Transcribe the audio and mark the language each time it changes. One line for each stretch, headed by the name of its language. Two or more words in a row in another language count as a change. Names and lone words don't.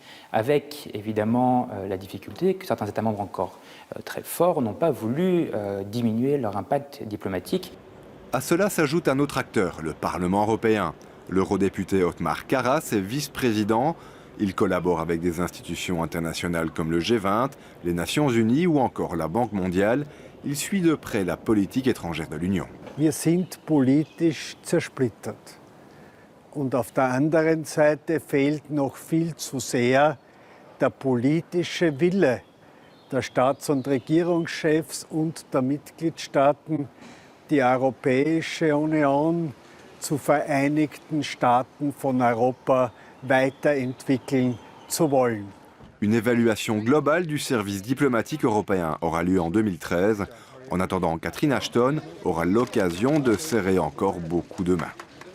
French: Avec évidemment la difficulté que certains États membres encore très forts n'ont pas voulu diminuer leur impact diplomatique. À cela s'ajoute un autre acteur, le Parlement européen. L'eurodéputé Othmar Karas est vice-président. Il collabore avec des institutions internationales comme le G20, les Nations Unies ou encore la Banque mondiale. Il suit de près la politique étrangère de l'Union.
German: Wir sind politisch zersplittert. Und auf der anderen Seite fehlt noch viel zu sehr der politische Wille der Staats- und Regierungschefs und der Mitgliedstaaten, die Europäische Union zu Vereinigten Staaten von Europa weiterentwickeln zu wollen.
French: Une évaluation globale du service diplomatique européen aura lieu en 2013. En attendant, Catherine Ashton aura l'occasion de serrer encore beaucoup de mains.